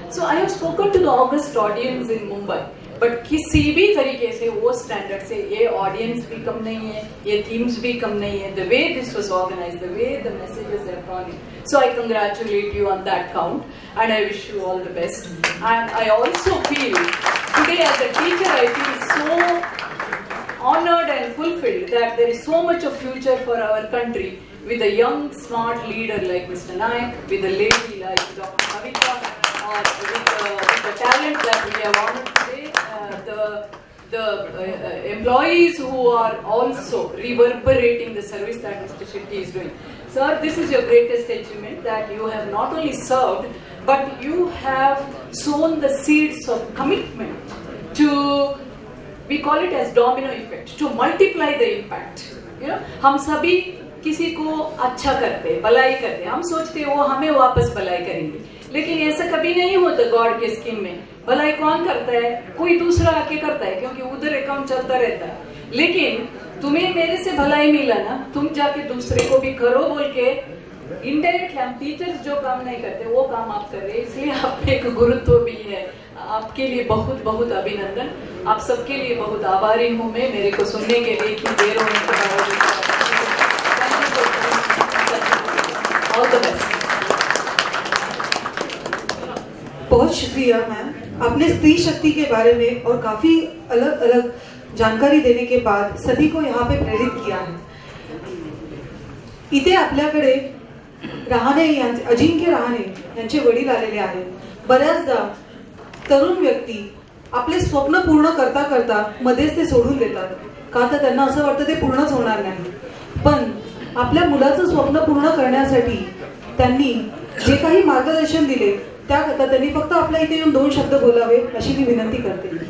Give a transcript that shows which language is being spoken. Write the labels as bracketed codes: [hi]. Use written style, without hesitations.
[en] so I have spoken to the august audience in Mumbai, but [hi] किसी भी तरीके से वो स्टैंडर्ड से ये ऑडियंस भी कम नहीं है, ये थीम्स भी कम नहीं है। [en] The way this was organised, the way the messages are gone, so I congratulate you on that count and I wish you all the best. And I also feel today as a teacher, I feel so honored and fulfilled that there is so much of future for our country with a young smart leader like Mr. Naik, with a lady like Dr. Kavita, or with the talent that we have honored today, the employees who are also reverberating the service that Mr. Shetty is doing. Sir, this is your greatest achievement, that you have not only served but you have sown the seeds of commitment to, we call it as domino effect, to multiply the impact. [hi] You know, हम सभी किसी को अच्छा करते, भलाई करते, हम सोचते वो हमें वापस भलाई करेंगे, लेकिन ऐसा कभी नहीं होता। गॉड के स्कीम में भलाई कौन करता है? कोई दूसरा आके करता है, क्योंकि उधर अकाउंट चलता रहता है। लेकिन तुम्हें मेरे से भलाई मिला ना, तुम जाके दूसरे को भी करो बोल के इनडायरेक्ट हम टीचर्स जो काम नहीं करते वो काम आप कर रहे हैं, इसलिए आप में एक गुरुत्व भी है, आपके लिए बहुत बहुत अभिनंदन। आप सबके लिए बहुत आभारी हूँ मैं, मेरे को सुनने के लिए इतनी देर होने के बावजूद। [en] All the best. [hi] बहुत शुक्रिया मैम, आपने स्त्री शक्ति के बारे में और काफी अलग अलग जानकारी देने के बाद सभी को यहाँ पे प्रेरित किया है। [mr] इथे आपल्याकडे अजिंक्य रहाणे यांचे वडील आलेले आहेत। बऱ्याचदा तरुण व्यक्ती आपले स्वप्न पूर्ण करता करता मध्येच ते सोडून देतात, का तर त्यांना असं वाटतं ते पूर्णच होणार नाही। पण आपल्या मुलाचं स्वप्न पूर्ण करण्यासाठी त्यांनी जे काही मार्गदर्शन दिले त्याकरता त्यांनी फक्त आपल्या इथे येऊन 2 शब्द बोलावे अशी मी विनंती करते।